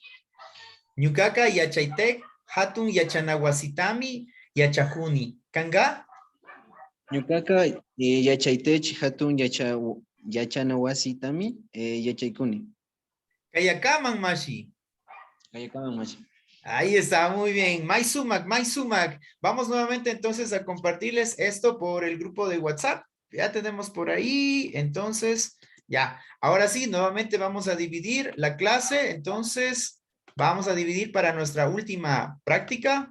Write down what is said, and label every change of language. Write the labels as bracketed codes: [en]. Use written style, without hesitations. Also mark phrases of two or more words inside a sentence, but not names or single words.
[qu] Ñukaka, Yachaitek, Hatun Yachanahuasitami, Yachajuni. Kanga. Ñukaka Yachaitech Hatun Yachanawasitami Yachaikuni. Kayakaman, Mashi. Kayakaman Mashi. [es] Ahí está, muy bien. Maisumak. Vamos nuevamente entonces a compartirles esto por el grupo de WhatsApp. Ya tenemos por ahí, entonces, ya. Ahora sí, nuevamente vamos a dividir la clase, entonces vamos a dividir para nuestra última práctica.